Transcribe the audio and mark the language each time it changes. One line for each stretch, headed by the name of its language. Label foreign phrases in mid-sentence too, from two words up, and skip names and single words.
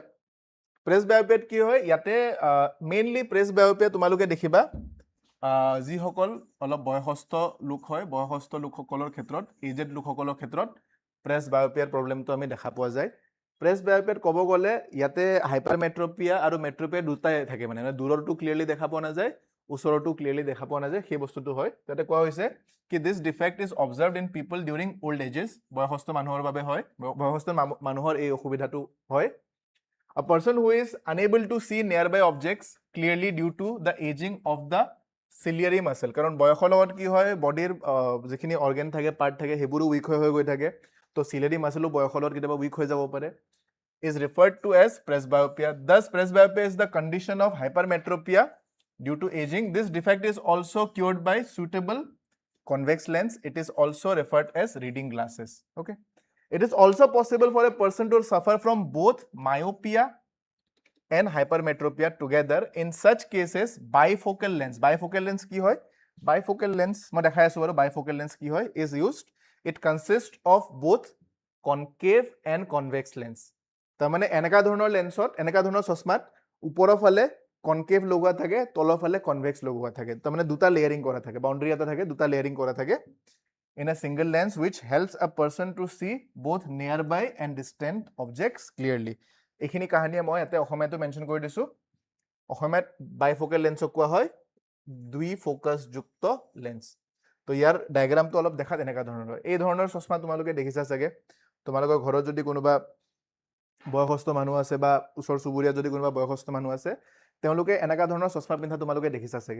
Assamese: প্ৰেছ বায়'পিয়াত কি হয়, ইয়াতে মেইনলি প্ৰেছ বায়'পিয়া তোমালোকে দেখিবা যিসকল অলপ বয়সস্থ লোক হয়, বয়সস্থ লোকসকলৰ ক্ষেত্ৰত, এজেড লোকসকলৰ ক্ষেত্ৰত প্ৰেছ বায়'পিয়াৰ প্ৰব্লেমটো আমি দেখা পোৱা যায়। প্ৰেছ বায়'পিয়াত ক'ব গ'লে ইয়াতে হাইপাৰমেট্ৰপিয়া আৰু মেট্ৰপিয়া দুটাই থাকে, মানে দূৰৰটো ক্লিয়াৰলি দেখা পোৱা নাযায়, ওচৰতো ক্লিয়াৰলি দেখা পোৱা নাযায়, সেই বস্তুটো হয়। তাতে কোৱা হৈছে কি
English: this defect is observed in people during old ages,
Assamese: বয়সস্থ মানুহৰ বাবে হয়, বয়সস্থ মানুহৰ এই অসুবিধাটো হয়।
English: A person who is unable to see nearby objects clearly due to the aging of the ciliary muscle,
Assamese: কাৰণ বয়সৰ লগত কি হয় বডিৰ যিখিনি অৰ্গেন থাকে পাৰ্ট থাকে সেইবোৰো উইক হৈ গৈ থাকে, তো
English: ciliary muscle
Assamese: বয়সৰ লগত কেতিয়াবা উইক হৈ যাব পাৰে,
English: is referred to as presbyopia. Thus presbyopia is the condition of hypermetropia due to aging. This defect is also cured by suitable convex lens. It is also referred as reading glasses. Okay, it is also possible for a person to suffer from both myopia and hypermetropia together. In such cases bifocal lens, bifocal lens
Assamese: কি হয়,
English: bifocal lens
Assamese: মই দেখাই আছো বাৰু,
English: bifocal lens
Assamese: কি হয়
English: is used. It consists of both concave and convex lens.
Assamese: তাৰমানে এনেকা ধৰণৰ লেন্সত, এনেকা ধৰণৰ চশমাত ওপৰৰ ফালে কনকেভ লগোৱা থাকে, তলৰ ফালে কনভেক্স লগোৱা থাকে, তাৰমানে দুটা লেয়াৰিং কৰা থাকে, বাউণ্ডাৰী এটা থাকে, দুটা লেয়াৰিং কৰা থাকে
English: in a single lens which helps a person to see both nearby and distant objects clearly.
Assamese: এইখিনি কাহিনীয়ে মই ইয়াতে অসমীয়াটো মেনশ্যন কৰি দিছোঁ। অসমীয়াত বাইফোকেল লেন্সক কোৱা হয় দুই ফ'কাছযুক্ত লেন্স। তো ইয়াৰ ডায়েগ্ৰামটো অলপ দেখাত এনেকুৱা ধৰণৰ হয়। এই ধৰণৰ চশমা তোমালোকে দেখিছা চাগে, তোমালোকৰ ঘৰত যদি কোনোবা বয়সস্থ মানুহ আছে বা ওচৰ চুবুৰীয়াত যদি কোনোবা বয়সস্থ মানুহ আছে, তেওঁলোকে এনেকুৱা ধৰণৰ চশমা পিন্ধা তোমালোকে দেখিছা চাগে।